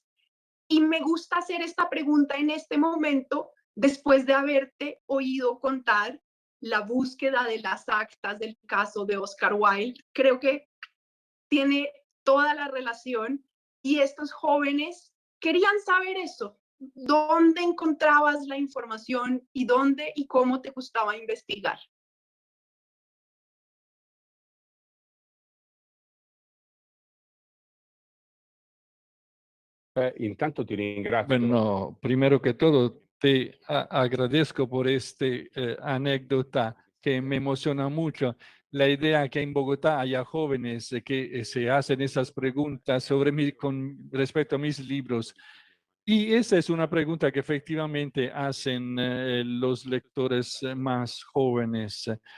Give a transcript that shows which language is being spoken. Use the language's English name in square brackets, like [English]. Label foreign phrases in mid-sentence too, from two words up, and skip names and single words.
[Spanish] Y me gusta hacer esta pregunta en este momento, después de haberte oído contar la búsqueda de las actas del caso de Oscar Wilde. Creo que tiene toda la relación y estos jóvenes querían saber eso. ¿Dónde encontrabas la información y dónde y cómo te gustaba investigar? [Italian] Intanto ti ringrazio. [Spanish] Bueno, primero que todo, te agradezco por esta anécdota que me emociona mucho. La idea que en Bogotá haya jóvenes que se hacen esas preguntas sobre mí con respecto a mis libros. Y esa es una pregunta que efectivamente hacen los lectores más jóvenes.